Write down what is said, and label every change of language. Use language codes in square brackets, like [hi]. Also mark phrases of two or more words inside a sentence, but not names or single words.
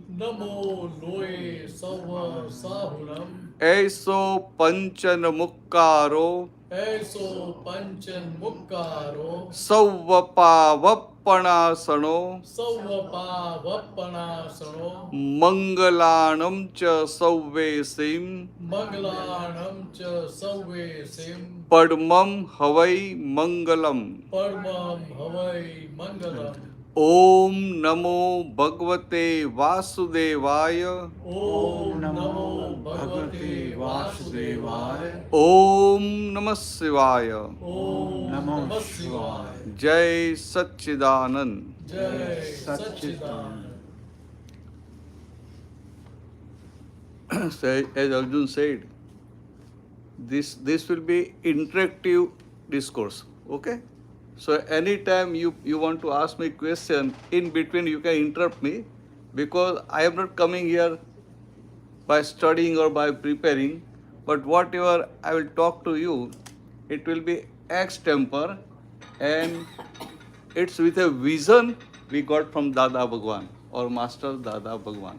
[pra] नमो लोए सव साहुणं. एसो पंचन मुक्कारो. एसो पंचन मुक्कारो. सव्वपा वप्पणासणो. सव्वपा वप्पणासणो. मंगलाणं च सव्वेसिं. मंगलाणं च सव्वेसिं. पढमं हवइ मंगलं. परमं हवइ मंगलं. [sa] ॐ नमो भगवते वासुदेवाय. ॐ नमो भगवते वासुदेवाय. ॐ नमः शिवाय. Om Namo नमः शिवाय. [hi] जय सच्चिदानंद. जय सच्चिदानंद. [en] So, as Arjun said, this will be interactive discourse. Okay? So anytime you want to ask me question, in between you can interrupt me, because I am not coming here by studying or by preparing, but whatever I will talk to you, it will be extempore, and it's with a vision we got from Dada Bhagwan or Master Dada Bhagwan.